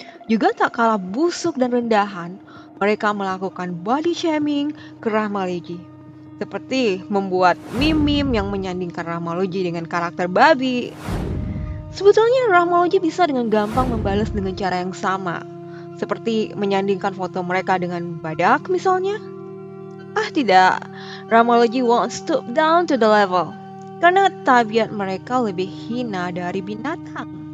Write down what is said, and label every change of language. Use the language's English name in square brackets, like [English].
[Indonesian] Juga tak kalah busuk dan rendahan, mereka melakukan body shaming ke Rahmalogy. Seperti membuat meme-meme yang menyandingkan Rahmalogy dengan karakter babi. Sebetulnya Rahmalogy bisa dengan gampang membalas dengan cara yang sama. Seperti menyandingkan foto mereka dengan badak misalnya. [English] Tidak, Rahmalogy won't stoop down to the level. [Indonesian] Karena tabiat mereka lebih hina dari binatang.